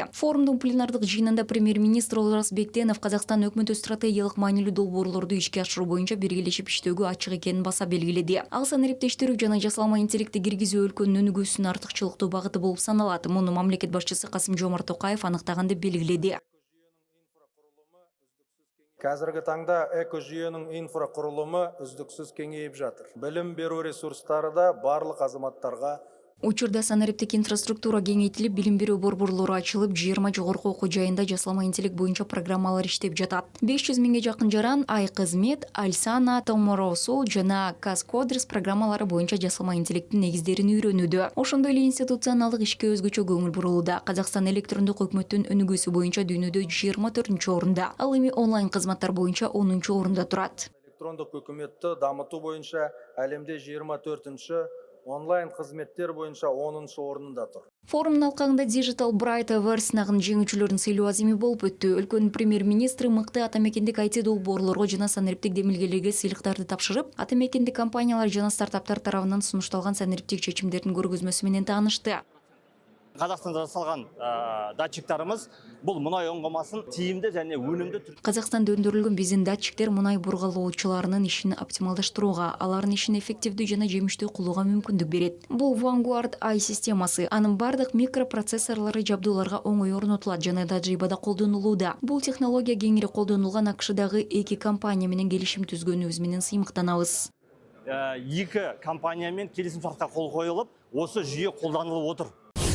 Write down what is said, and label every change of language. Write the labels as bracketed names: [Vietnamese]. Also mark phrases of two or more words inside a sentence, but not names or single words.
[Kyrgyz] Форумдун пленардык жыйынында премьер-министр Олжас Бектенов Казакстан өкмөтү стратегиялык маанилүү долбоорлорду ишке ашыруу боюнча биргелешип иштөөгө ачык экенин баса белгиледи. Ал санариптештирүү жана жасалма интеллектти киргизүү өлкөнүн өнүгүүсүнүн артыкчылыктуу багыты болуп саналат. Муну мамлекет башчысы Жомарт Токаев анықтаған деп белгиледи. [Kazakh] Қазіргі таңда экожүйенің инфрақұрылымы үздіксіз кеңейіп жатыр. Білім беру ресурстары да барлық азаматтарға. [Kyrgyz] Учурда санариптик инфраструктура кеңейтилип, билим берүү борборлору ачылып, 20 жогорку окуу жайында жасалма интеллект боюнча программалар иштеп жатат. 500 миңге жакын жаран Ай-кызмет, Альсана, Томоросу жана Казкодрс программалары боюнча жасалма интеллекттин негиздерин үйрөнүүдө. Ошондой эле институционалдык ишке өзгөчө көңүл бурулууда. Казакстан электрондук өкмөттүн өнүгүүсү боюнча дүйнөдө 24-орунда, ал эми онлайн кызматтар боюнча 10-орунда турат. [Kazakh] Электрондук өкмөттү дамытуу боюнча әлемде 24-ші, онлайн қызметтер боюнча 10-шы орнунда тур. [Kyrgyz] Форумдун алкагында Digital Bright Awards сынагынын жеңүүчүлөрүнүн сыйлоо азими болуп өттү. Өлкөнүн премьер-министри мыкты атамекендик IT долбоорлорго жана санариптик демилгелерге сыйлыктарды тапшырып, атамекендик компаниялар жана стартаптар тарабынан сунушталган санариптик чечимдердин көргөзмөсү менен таанышты. [Kazakh] Қазақстанда жасалған датчиктарымыз бұл мұнай оңғымасын тиімді және өнімді [Kyrgyz] Қазақстанда өндүрүлгөн биздин датчиктер мұнай бургалоочуларынын ишин оптималдаштырууга, алардын ишин эффективдүү жана жемиштүү кылууга мүмкүндүк берет. Бул Vanguard AI системасы, анын бардык микропроцессорлору жабдууларга оңой орнотулат жана тажрыйбада колдонулууда. Бул технология кеңири колдонулган АКШдагы 2 компания менен келишим түзгөнүбүз менен сыймыктанабыз. [Kazakh] 2 компаниямен келісім шартқа қол қойылып, осы жүйе қолданылып отыр.